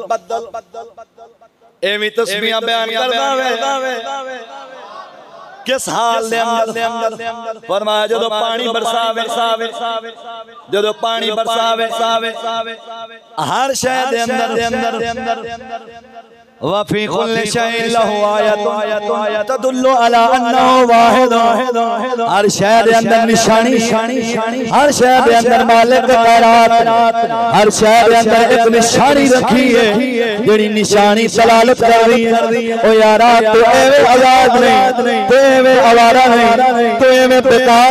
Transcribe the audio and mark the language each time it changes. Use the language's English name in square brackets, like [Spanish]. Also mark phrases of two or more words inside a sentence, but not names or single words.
[Punjabi] بدل ایویں تسبیحاں بیان کردا وے کس حال دے اندر فرمایا جدوں پانی برساوے جدوں پانی برساوے ہر شے دے اندر [Arabic] وفي كل شيء له آية تدل على أنه واحد [Punjabi] ہر شے دے اندر نشانی ہر شے دے اندر مالک کائنات ہر شے دے اندر ایک نشانی رکھی ہے جیہڑی نشانی دلالت کر رہی ہے او یارا توں ایویں آزاد نہیں توں ایویں آوارہ نہیں توں ایویں بیکار